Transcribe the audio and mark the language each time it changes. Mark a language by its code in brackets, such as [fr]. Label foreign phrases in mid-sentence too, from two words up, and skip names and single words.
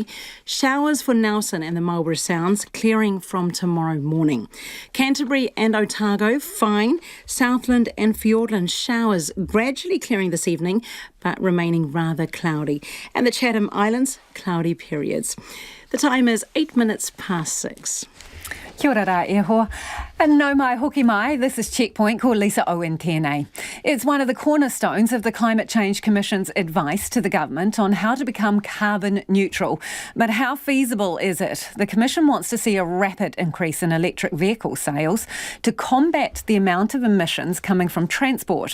[en] Showers for Nelson and the Marlborough Sounds, clearing from tomorrow morning. Canterbury and Otago, fine. Southland and Fiordland, showers gradually clearing this evening, but remaining rather cloudy. And the Chatham Islands, cloudy periods. The time is 6:08. [mi] Kia ora rā e hoa. And no mai hoki mai, [en] this is Checkpoint, [mi] ko Lisa Owen tēnei. [en] It's one of the cornerstones of the Climate Change Commission's advice to the government on how to become carbon neutral. But how feasible is it? The Commission wants to see a rapid increase in electric vehicle sales to combat the amount of emissions coming from transport.